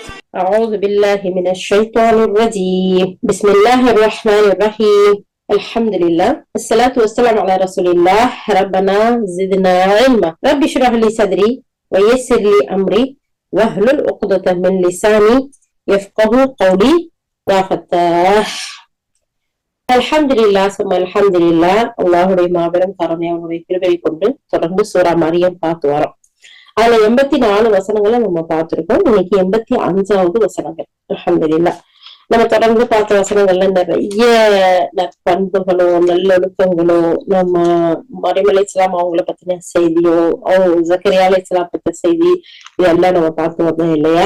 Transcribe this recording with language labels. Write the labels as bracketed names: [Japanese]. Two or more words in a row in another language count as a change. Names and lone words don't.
[Arabic] أعوذ بالله من الشيطان الرجيم بسم الله الرحمن الرحيم الحمد لله الصلاة والسلام على رسول الله ربنا زدنا علما رب اشرح لي صدري ويسر لي أمري واحلل عقدة من لساني يفقه قولي يا فتاح الحمد لله ثم الحمد لله [Tamil] அல்லாஹுடைய மாபெரும் கருணையுடைய கிருபையை கொண்டு தொடர்ந்து சூரா மரியம் பார்த்து வரோம். அதுல 84 வசனங்களை நம்ம பார்த்திருக்கோம். இன்னைக்கு 85வது வசனங்கள். அல்ஹம்துலில்லாஹ். நம்ம தொடர்ந்து பார்த்த வசனங்கள்ல நிறைய நற்பண்புகளும் நல்லொழுக்கங்களோ, நம்ம மரியம் அலைஹிஸ்ஸலாம் அவங்கள பத்தின செய்தியோ, ஜக்கரியா அலைஹிஸ்ஸலாம் பத்தின செய்தி இதெல்லாம் நம்ம பார்த்து வந்தோம் இல்லையா?